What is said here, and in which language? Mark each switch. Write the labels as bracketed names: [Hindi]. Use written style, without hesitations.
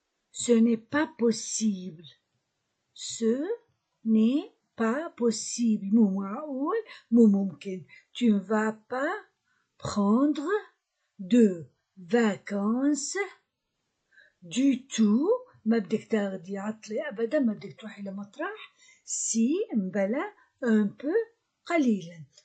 [French] Ce n'est pas possible. Ce n'est pas possible. [Arabic] مو معقول, مو ممكن. [French] Tu ne vas pas prendre de vacances du tout. [Arabic] ما بدك تاخدي عطلة أبدا, ما بدك تروحي لمطرح. [French] Si [Arabic] مبلا [French] un peu [Arabic] قليلا.